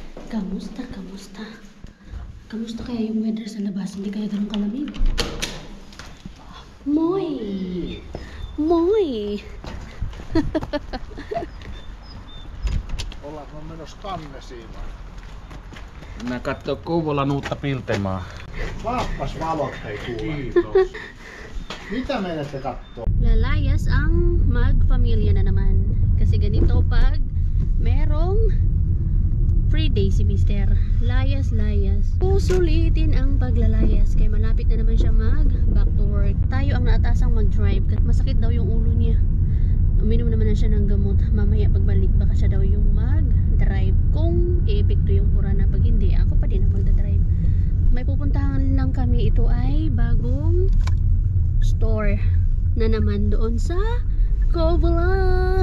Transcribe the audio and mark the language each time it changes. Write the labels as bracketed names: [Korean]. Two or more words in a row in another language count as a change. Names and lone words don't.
[Filipino] Kamusta? Kamusta? Kamusta kaya yung weather sa labas? Hindi kaya ganun kalamig? [Finnish] Moy! Moy! Ollaanko menossa Kannesiin vai? Mä kattoo Kouvolan uutta Piltemaa. Vaappas valot hei kuule. Kiitos. Mitä menette kattoo? [Filipino] Lalayas ang mag-pamilya na naman. Kasi ganito pag merong [English] free day [Filipino] si Mister. Layas. Susulitin ang paglalayas. Kaya malapit na naman siya [English] back to work. [Filipino] Tayo ang naatasang mag-drive. Kasi masakit daw yung ulo niya. Uminom naman na siya ng gamot. Mamaya pagbalik baka siya daw yung mag-drive. Kung i-epekto yung kurana. Pag hindi, ako pa din ang magdadrive. May pupuntahan lang kami. Ito ay bagong store na naman doon sa Kouvola.